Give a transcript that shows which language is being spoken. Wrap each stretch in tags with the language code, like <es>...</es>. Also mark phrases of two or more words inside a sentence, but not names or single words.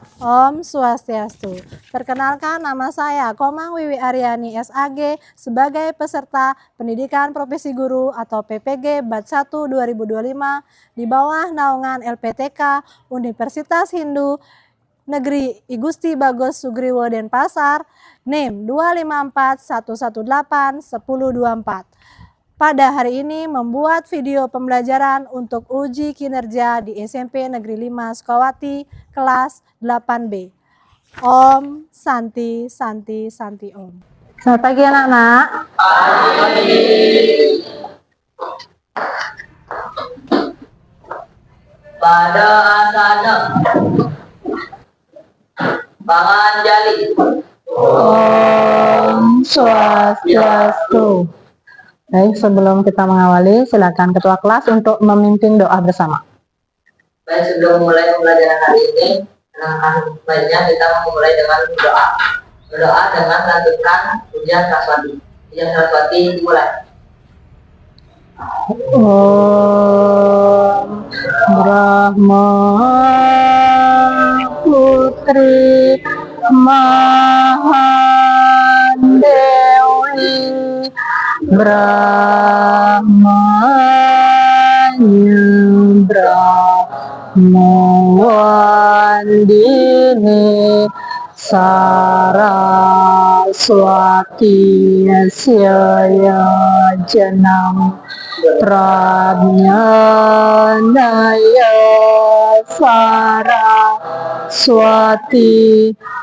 <sa>Om Swastiastu.</sa> <id>Perkenalkan, nama saya Komang Wiwi Aryani SAG sebagai peserta Pendidikan Profesi Guru atau PPG Batch 1 2025 di bawah naungan LPTK Universitas Hindu Negeri I Gusti Bagus Sugriwo Denpasar, NIM 254118124. Pada hari ini membuat video pembelajaran untuk uji kinerja di SMP Negeri 5 Sukawati kelas 8B.</id> <sa>Om Santi Santi Santi Om.</sa> <id>Selamat pagi anak-anak. Pada</id> <sa>asana Panganjali. Om Swastiastu.</sa> <id>Baik, sebelum kita mengawali, silakan ketua kelas untuk memimpin doa bersama. Baik, sebelum mulai pembelajaran hari ini, baiknya kita memulai dengan doa. Berdoa dengan lantunkan Pujian Saraswati. Pujian Saraswati dimulai.</id> <sa>Om Brahma Putri Mahadewi Brahmawandini Saraswati Syaya Janam Prajnanaya Saraswati.</sa>